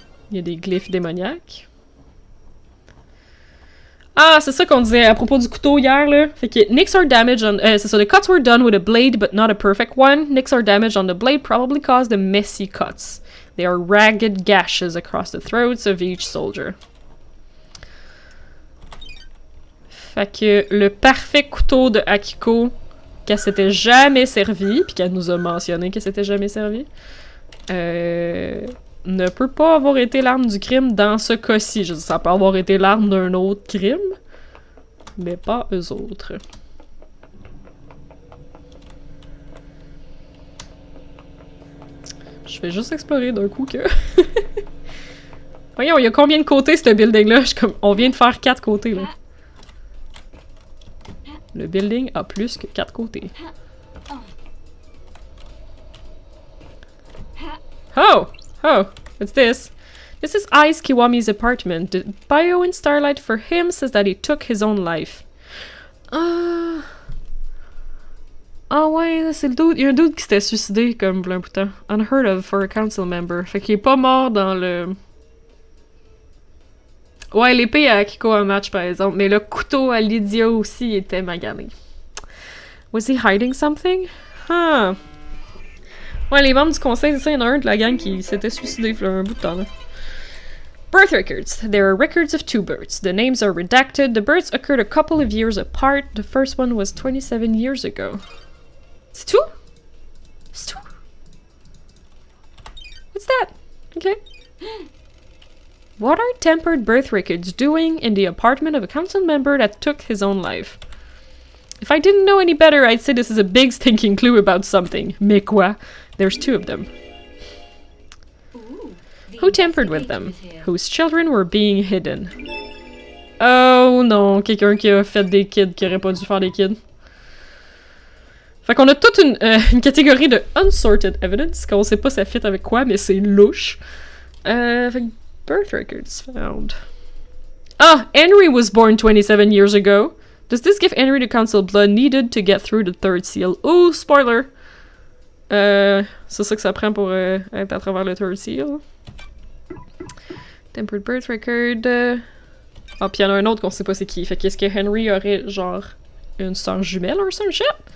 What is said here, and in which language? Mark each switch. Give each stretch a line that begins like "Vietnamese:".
French: Il y a des glyphes démoniaques. Ah, c'est ça qu'on disait à propos du couteau hier, là. Fait que
English: nicks are damaged on...
French: c'est ça,
English: the cuts were done with a blade, but not a perfect one. Nicks are damaged on the blade probably caused the messy cuts. They are ragged gashes across the throats of each soldier.
French: Fait que le parfait couteau de Akiko, qu'elle s'était jamais servi, puis qu'elle nous a mentionné qu'elle s'était jamais servi, ne peut pas avoir été l'arme du crime dans ce cas-ci. Je veux dire, ça peut avoir été l'arme d'un autre crime, mais pas eux autres. Je vais juste explorer d'un coup que... Voyons, il y a combien de côtés, ce building-là? Je suis comme, on vient de faire 4 côtés, là. Le building a plus que 4 côtés.
English: Oh! Oh! What's this? This is Ice Kiwami's apartment. The bio in Starlight for him says that he took his own life.
French: Ah ouais, c'est le dude. Il y a un dude qui s'était suicidé comme plein bout de temps.
English: Unheard of for a council member.
French: Fait qu'il est pas mort dans le... Ouais, l'épée à Akiko en match par exemple, mais le couteau à Lydia aussi était magané.
English: Was he hiding something? Huh.
French: Ouais, les membres du conseil, c'est ça, il y en a un de la gang qui s'était suicidé il y a un bout de temps là.
English: Birth records. There are records of 2 births. The names are redacted. The births occurred a couple of years apart. The first one was 27 years ago.
French: C'est tout? C'est tout?
English: What's that? Okay. What are tempered birth records doing in the apartment of a council member that took his own life? If I didn't know any better, I'd say this is a big stinking clue about something.
French: Mais quoi?
English: There's 2 of them. Ooh, the Who tampered with them? investigator is here. Whose children were being hidden?
French: Oh non, quelqu'un qui a fait des kids qui aurait pas dû faire des kids. Fait qu'on a toute une catégorie de
English: unsorted evidence,
French: qu'on sait pas ça fit avec quoi, mais c'est louche. Fait que
English: birth records found. Ah! Henry was born 27 years ago. Does this give Henry the council blood needed to get through the 3rd seal? Oh, spoiler!
French: C'est ça que ça prend pour être à travers le 3rd seal.
English: Tempered birth record.
French: Ah, pis y'en a un autre qu'on sait pas c'est qui. Fait qu'est-ce que Henry aurait, genre, une sœur jumelle ou
English: some shit?